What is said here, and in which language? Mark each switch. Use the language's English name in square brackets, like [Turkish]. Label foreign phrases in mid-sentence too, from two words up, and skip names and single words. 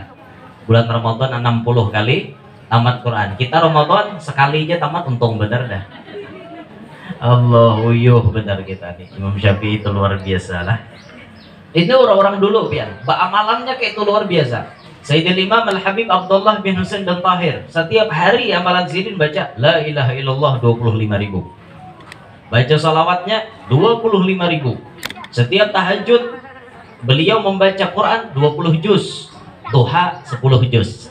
[Indonesian] Bulan Ramadan 60 kali tamat Quran. [Banjar] Kita Ramadan sekali aja tamat, untung bener dah. Allah uyuh bener kita nih. [Indonesian] Imam Syafi'i itu luar biasa lah. Ini orang-orang dulu pian, amalannya kayak itu luar biasa. Sayyidul Imam Al-Habib Abdullah bin Husain dan Tahir setiap hari amalan zikir baca [Arabic] لا إله إلا الله [Indonesian] 25.000. Baca salawatnya 25.000. Setiap tahajud beliau membaca Quran 20 juz, duha 10 juz.